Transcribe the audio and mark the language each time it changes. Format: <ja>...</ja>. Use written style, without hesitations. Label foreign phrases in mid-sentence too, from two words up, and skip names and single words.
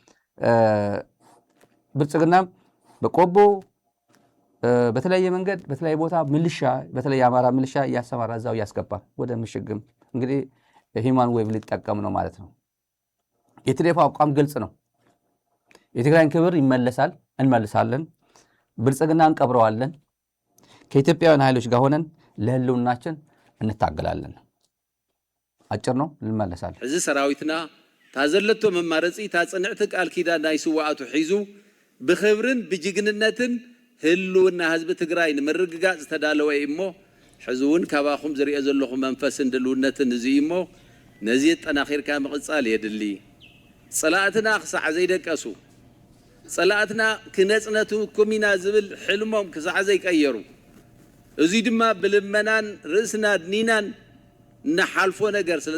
<am>ብልጽግና በቆቦ በተለያየ መንገድ በተለያየ ቦታ ሚሊሻ በተለይ የአማራ ሚሊሻ እያሰማራ እዛው እያስገባ ወደ ምሽግም እንግዲህ</am> <en>human wave</en> <am>ሊጠቀም ነው ማለት ነው። የቲዲኤፍ አቋም ግልጽ ነው። የትግራይን ክብር እንመልሳለን፣ ብልጽግና እንቀብረዋለን፣ ከኢትዮጵያውያን ኃይሎች ጋር ሆነን ለህልውናችን እንታገላለን። አጭር ነው፣ እንመለሳለን።</am> <ti>እዚ ሰራዊትና ታዘለቶ መማረፂ ታጽንዕቲ ቃል ኪዳን ናይ ስዋዕቱ ሒዙ ብክብርን ብጅግንነትን ህልውና ህዝቢ ትግራይ ንምርግጋፅ ዝተዳለወ እሞ ሕዚ እውን ካባኹም ዝሪኦ ዘለኹም መንፈስን ድልውነትን እዚ እሞ ነዚ ጠናኺርካ ምቕፃል የድሊ። ፀላእትና ክሳዕ ዘይደቀሱ ጸላእትና ክነጽነቱ ኩሚና ዝብል ሕልሞም ክሳዕ ዘይቀየሩ እዚ ድማ ብልመናን ርእስና ድኒናን እናሓልፎ ነገር ስለ</ti>